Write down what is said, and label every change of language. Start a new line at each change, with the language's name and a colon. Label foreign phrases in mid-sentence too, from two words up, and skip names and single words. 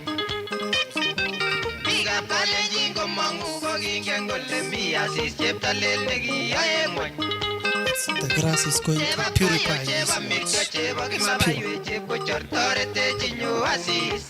Kalenjin: Biikab Kalenjin komangu kokingen kole mi Asis cheptolel nekiyoe ng'wony.
English: The grass is going to purify this.
Kalenjin: Chebo mircho, chebo kimabaiwek, chepkochor toretech inyo Asis.